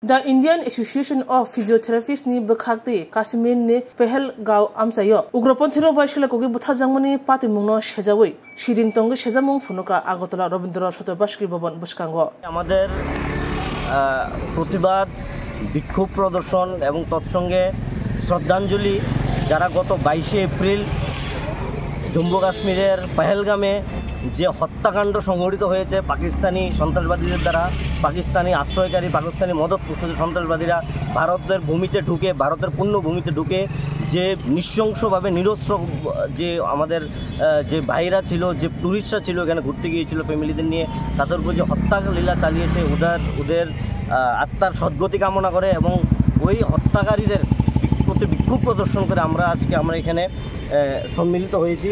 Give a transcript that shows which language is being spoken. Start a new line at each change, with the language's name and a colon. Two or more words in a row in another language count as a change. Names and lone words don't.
Kok Borok: The Indian Association of Physiotherapists ni bekhakti Kashmir ni Pahalgaon amsayo ugroponthiro baishila kogi butha jangmani patimungno sejawoi shiring tonge sejamung phunuka Agartala Rabindra Shatobaski Bhavan buskango
Bangla: আমাদের প্রতিবাদ বিক্ষোভ প্রদর্শন এবং তৎসঙ্গে শ্রদ্ধাঞ্জলি যারা গত 22 এপ্রিল জম্মু কাশ্মীরের পহেলগামে যে হত্যাকাণ্ড সংঘটিত হয়েছে পাকিস্তানি সন্ত্রাসবাদীদের দ্বারা পাকিস্তানি আশ্রয়কারী পাকিস্তানি মদতপুষ্ট সন্ত্রাসবাদীরা ভারতের ভূমিতে ঢুকে ভারতের পূর্ণ ভূমিতে ঢুকে যে নৃশংসভাবে নিরস্ত্র যে আমাদের যে ভাইরা ছিল যে টুরিস্টরা ছিল এখানে ঘুরতে গিয়েছিল ফ্যামিলিদের নিয়ে তাদের উপর যে হত্যালীলা চালিয়েছে ওদের আত্মার সদ্গতি কামনা করে এবং ওই হত্যাকারীদের প্রতি বিক্ষোভ প্রদর্শন করে আমরা এখানে সম্মিলিত হয়েছি।